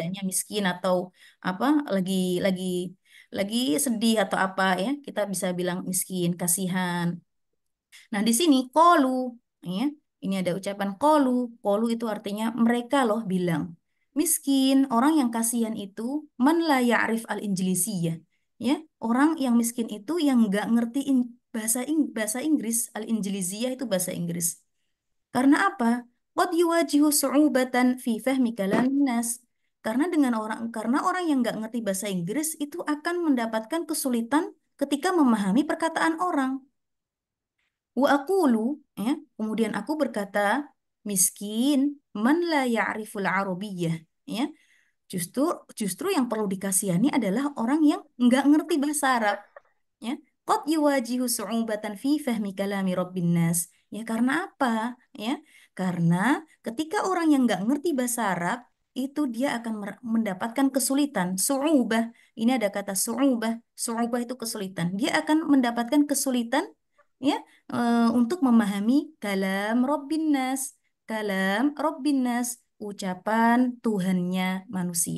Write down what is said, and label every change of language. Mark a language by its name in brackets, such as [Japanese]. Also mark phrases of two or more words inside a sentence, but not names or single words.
[Indonesian] keadaannya miskin atau apa lagi lagi lagi sedih atau apa ya kita bisa bilang miskin kasihan. Nah, di sini kolu, ya. Ini ada ucapan kolu. Kolu itu artinya mereka loh bilang. Miskin, orang yang kasihan itu [Arabic] man la ya'rif al-injilisiyah. [Indonesian] Ya, orang yang miskin itu yang nggak ngerti bahasa Inggris, al-injilisiyah itu bahasa Inggris. Karena apa? [Arabic] Qad yuwajihu su'ubatan fi fahmi kalamin nas. [Indonesian] Karena orang yang nggak ngerti bahasa Inggris itu akan mendapatkan kesulitan ketika memahami perkataan orang. [Arabic] Wa aqulu, ya, [Indonesian] kemudian aku berkata, miskin [Arabic] man la ya'riful arabiyyah, [Indonesian] ya. Justru justru yang perlu dikasihani adalah orang yang nggak ngerti bahasa Arab, ya. [Arabic] Qad yuwajihu su'ubatan fi fahmi kalami rabbin nas. [Indonesian] Ya karena apa? Ya, karena ketika orang yang nggak ngerti bahasa Arab itu dia akan mendapatkan kesulitan. Su'ubah, ini ada kata su'ubah. Su'ubah itu kesulitan. Dia akan mendapatkan kesulitan ya untuk memahami [Arabic] kalam Rabbin Nas, kalam Rabbin Nas, [Indonesian] ucapan Tuhannya manusia.